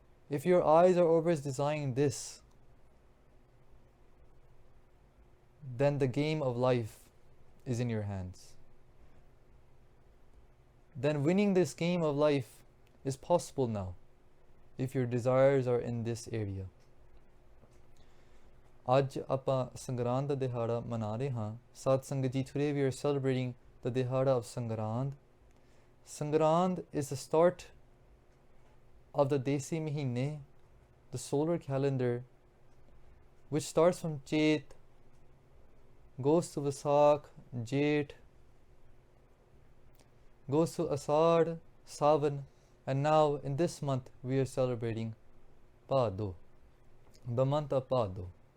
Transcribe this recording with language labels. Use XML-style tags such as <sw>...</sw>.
<en>If your eyes are always desiring this, then the game of life is in your hands. Then winning this game of life is possible now, if your desires are in this area.</en> <pa>Aj ਆਪਾਂ ਸੰਗਰਾਂਦ ਦਾ ਦਿਹਾੜਾ ਮਨਾ ਰਹੇ ਹਾਂ ਸਾਧ ਸੰਗਤ ਜੀ.</pa> <en>Today we are celebrating the dihada of Sangrand. Sangrand is the start of the Desi Mahine, the solar calendar, which starts from Chet, goes to Vasak, Jet, goes to Asad, Savan, and now in this month we are celebrating Bhaado, the month of Bhaado.</en>